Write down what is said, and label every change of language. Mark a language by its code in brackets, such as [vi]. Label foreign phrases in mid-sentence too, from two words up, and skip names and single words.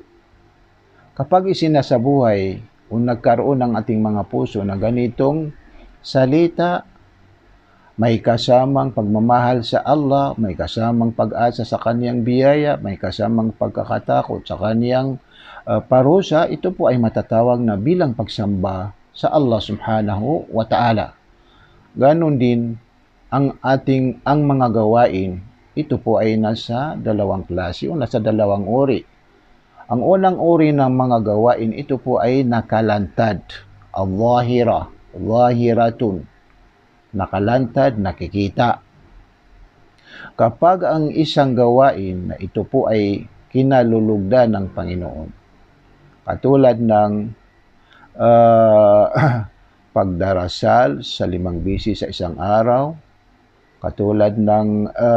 [tl] Kapag isinasabuhay o nagkaroon ng ating mga puso na ganitong salita, may kasamang pagmamahal sa Allah, may kasamang pag-asa sa kaniyang biyaya, may kasamang pagkakatakot sa kaniyang parusa, ito po ay matatawag na bilang pagsamba sa [ar] الله سبحانه وتعالى. [tl] Ganon din ang mga gawain, ito po ay nasa dalawang klase o nasa dalawang uri. Ang unang uri ng mga gawain, ito po ay nakalantad, [ar] الظاهرة، ظاهرة, [tl] nakalantad, nakikita. Kapag ang isang gawain na ito po ay kinalulugdan ng Panginoon, katulad ng pagdarasal sa 5 beses sa isang araw, katulad ng